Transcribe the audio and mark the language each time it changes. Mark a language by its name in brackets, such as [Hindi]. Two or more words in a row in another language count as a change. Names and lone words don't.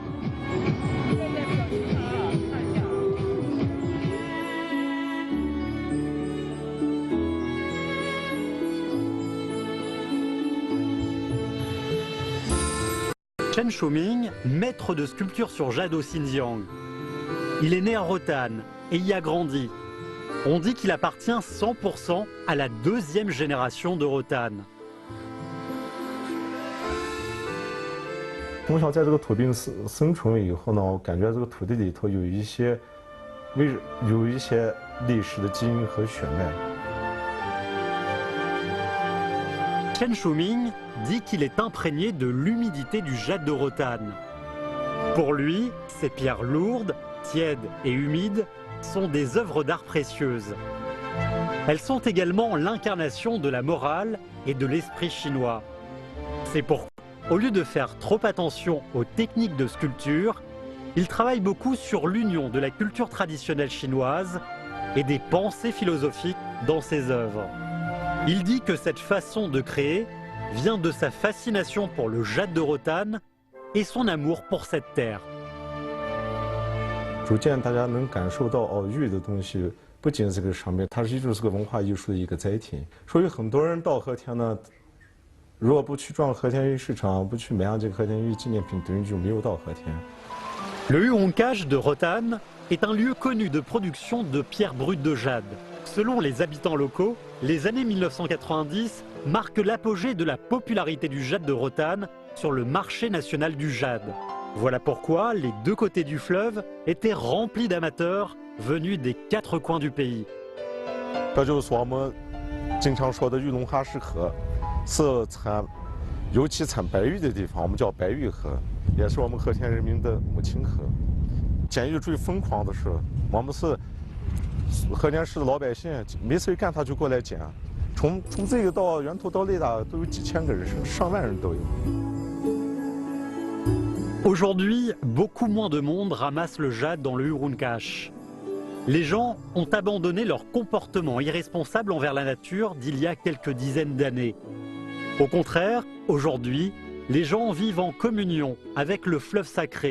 [French] Chen Shuming, maître de sculpture sur jade au Xinjiang. Il est né à Rotan et y a grandi. On dit qu'il appartient 100% à la deuxième génération de Rotan. [Chinese] 从小在这个土地生存以后呢，我感觉这个土地里头有一些历史的基因和血脉。 [French] Chen Shuming dit qu'il est imprégné de l'humidité du jade de Rotan. Pour lui, ces pierres lourdes, tièdes et humides sont des œuvres d'art précieuses. Elles sont également l'incarnation de la morale et de l'esprit chinois. C'est pourquoi, au lieu de faire trop attention aux techniques de sculpture, il travaille beaucoup sur l'union de la culture traditionnelle chinoise et des pensées philosophiques dans ses œuvres. Il dit que cette façon de créer vient de sa fascination pour le jade de Rotan et son amour pour cette terre. [Chinese] 逐渐大家能感受到哦，玉的东西不仅是个商品，它就是个文化艺术的一个载体。所以很多人到和田呢，如果不去逛和田玉市场，不去买上这个和田玉纪念品，等于就没有到和田。 [French] Le Urungache de Rotan est un lieu connu de production de pierres brutes de jade. Selon les habitants locaux, les années 1990 marquent l'apogée de la popularité du jade de Rotan sur le marché national du jade. Voilà pourquoi les deux côtés du fleuve étaient remplis d'amateurs venus des quatre coins du pays. [Chinese] 这就是说我们经常说的玉龙哈市河，是尤其产白玉的地方，我们叫白玉河，也是我们和田人民的母亲河。捡玉最疯狂的是，我们是和田市的老百姓，没事干他就过来捡，从这个到源头到雷达都有几千个人，上万人都有。 [French] Aujourd'hui, beaucoup moins de monde ramasse le jade dans le Urungache. Les gens ont abandonné leur comportement irresponsable envers la nature d'il y a quelques dizaines d'années. Au contraire, aujourd'hui, les gens vivent en communion avec le fleuve sacré.